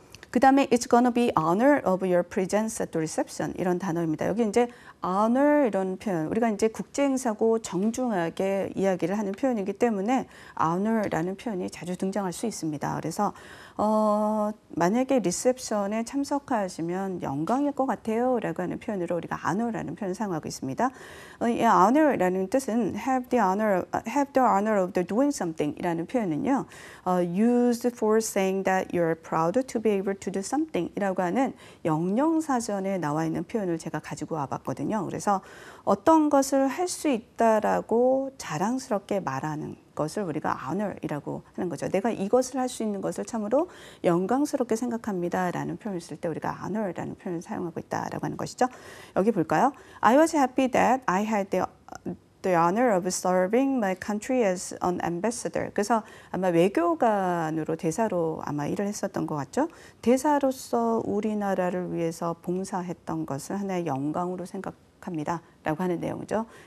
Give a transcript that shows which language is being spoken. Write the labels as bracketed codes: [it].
[ko] 그 다음에 [en] It's gonna be honor of your presence at the reception [ko] 이런 단어입니다. 여기 이제 honor 이런 표현 우리가 이제 국제 행사고 정중하게 이야기를 하는 표현이기 때문에 honor라는 표현이 자주 등장할 수 있습니다. 그래서 만약에 리셉션에 참석하시면 영광일 것 같아요 라고 하는 표현으로 우리가 honor라는 표현을 사용하고 있습니다. 이 honor라는 뜻은 [en] have the honor of the doing something [ko] 이라는 표현은요 [en] used for saying that you're proud to be able to do something [ko] 이라고 하는 영영사전에 나와 있는 표현을 제가 가지고 와봤거든요. 그래서 어떤 것을 할 수 있다라고 자랑스럽게 말하는 것을 우리가 honor이라고 하는 거죠. 내가 이것을 할 수 있는 것을 참으로 영광스럽게 생각합니다 라는 표현을 쓸 때 우리가 honor라는 표현을 사용하고 있다라고 하는 것이죠. 여기 볼까요? [en] I was happy that I had the honor of serving my country as an ambassador. [ko] 그래서 아마 외교관으로 대사로 아마 일을 했었던 것 같죠. 대사로서 우리나라를 위해서 봉사했던 것을 하나의 영광으로 생각합니다 라고 하는 내용이죠.